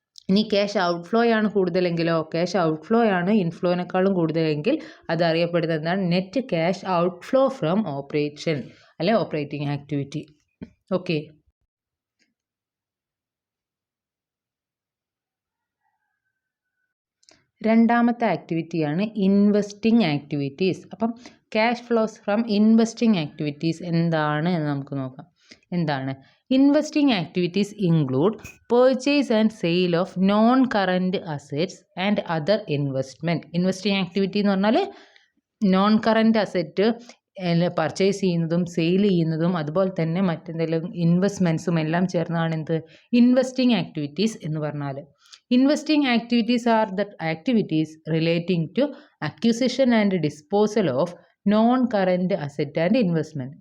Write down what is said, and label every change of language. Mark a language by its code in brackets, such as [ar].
[ml] ഇനി cash outflow ആണ് കൂടുതലെങ്കിലോ, cash outflow ആണ് ഇൻഫ്ലോനേക്കാളും കൂടുതലെങ്കിൽ അത് അറിയപ്പെടുന്നത് എന്താണ്, net cash outflow from operation അല്ലെ ഓപ്പറേറ്റിംഗ് ആക്ടിവിറ്റി. ഓക്കെ. രണ്ടാമത്തെ ആക്ടിവിറ്റിയാണ് ഇൻവെസ്റ്റിംഗ് ആക്ടിവിറ്റീസ്. അപ്പം cash flows from investing activities എന്താണ് എന്ന് നമുക്ക് നോക്കാം. എന്താണ്, [en] Investing activities include purchase and sale of non-current assets and other investment. [ml] Investing activity എന്ന് പറഞ്ഞാൽ നോൺ കറൻറ്റ് അസറ്റ് പർച്ചേസ് ചെയ്യുന്നതും സെയിൽ ചെയ്യുന്നതും അതുപോലെ തന്നെ മറ്റെന്തെങ്കിലും ഇൻവെസ്റ്റ്മെൻറ്റ്സും എല്ലാം ചേർന്നാണ് എന്ത്, ഇൻവെസ്റ്റിംഗ് ആക്ടിവിറ്റീസ് എന്ന് പറഞ്ഞാൽ. [en] Investing activities are the activities relating to acquisition and disposal of non current asset and investment.